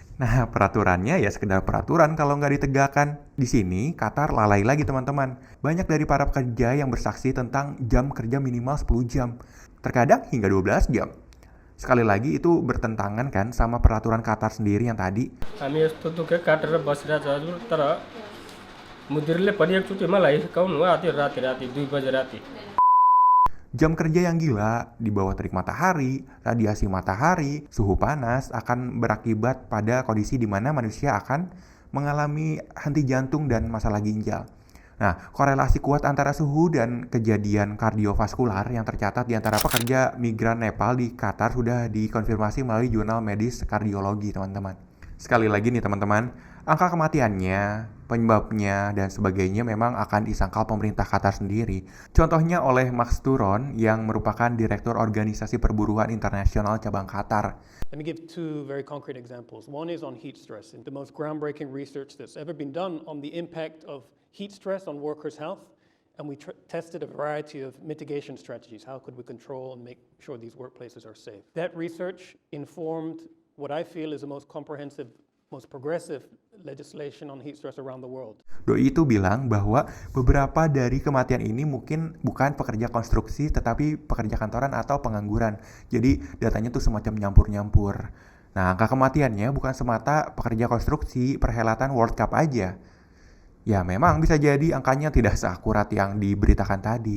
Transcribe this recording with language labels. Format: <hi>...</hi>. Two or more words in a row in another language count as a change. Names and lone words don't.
<id>Nah, peraturannya ya sekedar peraturan kalau nggak ditegakkan. Di sini, Qatar lalai lagi, teman-teman. Banyak dari para pekerja yang bersaksi tentang jam kerja minimal 10 jam. Terkadang hingga 12 jam. Sekali lagi itu bertentangan kan sama peraturan Qatar sendiri yang tadi.</id> <ne>हामी यस्तो दुःख काटेर बसिरहेको छ हजुर तर मुदिरले पनि एकचोटि मलाई सिकाउनु भयो राति 2 बजे राति</ne> <id>Jam kerja yang gila, di bawah terik matahari, radiasi matahari, suhu panas akan berakibat pada kondisi di mana manusia akan mengalami henti jantung dan masalah ginjal. Nah, korelasi kuat antara suhu dan kejadian kardiovaskular yang tercatat di antara pekerja migran Nepal di Qatar sudah dikonfirmasi melalui jurnal medis kardiologi, teman-teman. Sekali lagi nih, teman-teman, angka kematiannya, penyebabnya, dan sebagainya memang akan disangkal pemerintah Qatar sendiri. Contohnya oleh Max Turon yang merupakan Direktur Organisasi Perburuan Internasional Cabang Qatar.</id> <en>Let me give two very concrete examples. One is on heat stress, and the most groundbreaking research that's ever been done on the impact of heat stress on workers' health. And we tested a variety of mitigation strategies. How could we control and make sure these workplaces are safe? That research informed what I feel is the most comprehensive, most progressive legislation on heat stress around the world.</en> <id>Doi itu bilang bahwa beberapa dari kematian ini mungkin bukan pekerja konstruksi tetapi pekerja kantoran atau pengangguran. Jadi datanya tuh semacam nyampur-nyampur. Nah, angka kematiannya bukan semata pekerja konstruksi perhelatan World Cup aja. Ya memang bisa jadi angkanya tidak seakurat yang diberitakan tadi.</id>